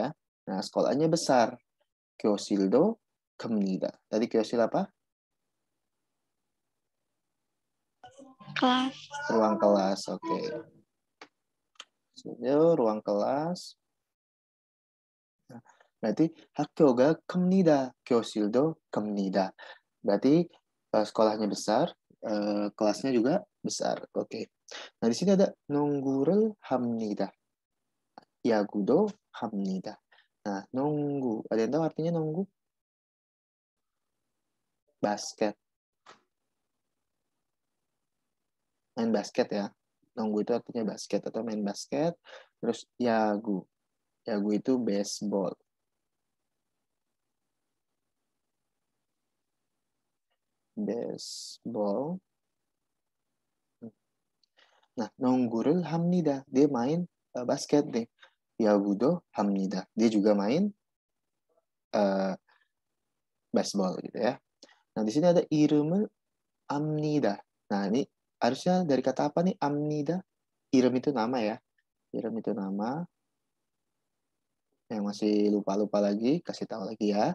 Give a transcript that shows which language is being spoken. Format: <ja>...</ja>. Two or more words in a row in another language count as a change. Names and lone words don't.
<id>Nah, sekolahnya besar.</id> <ko>교실도 큽니다.</ko> <id>Tadi kyosil apa? kelas. Ruang kelas. Oke. Ruang kelas. Nah, berarti</id> <ko>학교가 큽니다. 교실도 큽니다.</ko> <id>Berarti sekolahnya besar, kelasnya juga besar. Oke. Nah, di sini ada</id> <ko>농구를 합니다. 야구도 합니다.</ko> <id>Nah, 농구. Ada yang tahu artinya 농구? Basket. Main basket ya. 농구 itu artinya basket atau main basket. Terus yagu. Yagu itu baseball. Baseball. Nah,</id> <ko>농구를 합니다.</ko> <id>Dia main basket nih.</id> <ko>야구도 합니다.</ko> <id>Dia juga main baseball gitu ya. Nah, di sini ada</id> <ko>이름을 압니다.</ko> <id>Nah, ini harusnya dari kata apa nih amnida? Irem itu nama ya. Irem itu nama. Yang masih lupa-lupa lagi, kasih tahu lagi ya.</id>